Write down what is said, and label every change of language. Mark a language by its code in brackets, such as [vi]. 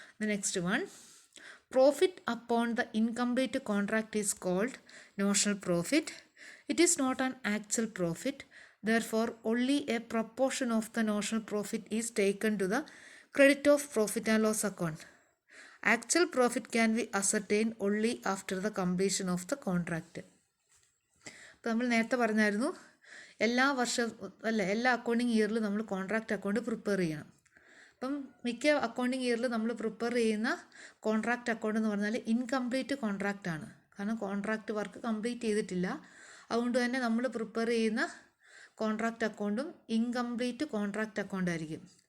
[en] Next one, profit upon the incomplete contract is called notional profit. It is not an actual profit. Therefore, only a proportion of the notional profit is taken to the credit of profit and loss account. Actual profit can be ascertained only after the completion of the contract. [ml] അപ്പോൾ നമ്മൾ നേരത്തെ പറഞ്ഞായിരുന്നു എല്ലാ accounting ഇയറിലും നമ്മൾ contract account prepare ചെയ്യണം. അപ്പം മിക്ക accounting ഇയറിൽ നമ്മൾ പ്രിപ്പയർ ചെയ്യുന്ന കോൺട്രാക്റ്റ് അക്കൗണ്ട് എന്ന് പറഞ്ഞാൽ ഇൻകംപ്ലീറ്റ് കോൺട്രാക്റ്റ് ആണ്. കാരണം കോൺട്രാക്റ്റ് വർക്ക് കംപ്ലീറ്റ് ചെയ്തിട്ടില്ല. അതുകൊണ്ട് തന്നെ നമ്മൾ പ്രിപ്പയർ ചെയ്യുന്ന കോൺട്രാക്റ്റ് അക്കൗണ്ടും ഇൻകംപ്ലീറ്റ് കോൺട്രാക്റ്റ് അക്കൗണ്ട് ആയിരിക്കും.